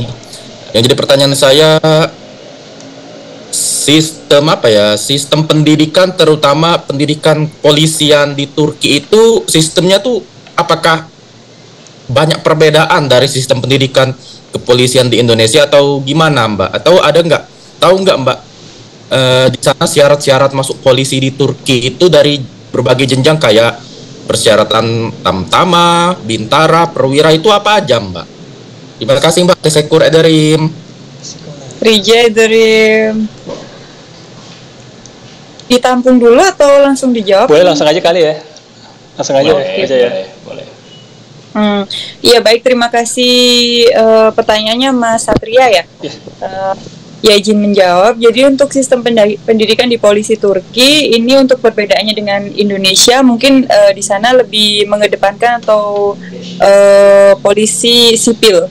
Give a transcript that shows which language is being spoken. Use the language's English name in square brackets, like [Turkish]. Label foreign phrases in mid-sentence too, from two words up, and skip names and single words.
[Indonesian] Yang jadi pertanyaan saya, sistem pendidikan terutama pendidikan kepolisian di Turki itu sistemnya tuh apakah banyak perbedaan dari sistem pendidikan kepolisian di Indonesia atau gimana Mbak? Atau tahu nggak Mbak di sana syarat-syarat masuk polisi di Turki itu dari berbagai jenjang kayak persyaratan tamtama, bintara, perwira itu apa aja Mbak? Terima kasih Mbak. [Turkish] Teşekkür ederim. Rica ederim. [Indonesian] Ditampung dulu atau langsung dijawab? Boleh langsung aja kali ya. Langsung aja ya. Boleh. Iya baik, terima kasih pertanyaannya Mas Satria ya. Ya izin menjawab. Jadi untuk sistem pendidikan di polisi Turki ini untuk perbedaannya dengan Indonesia mungkin di sana lebih mengedepankan atau polisi sipil.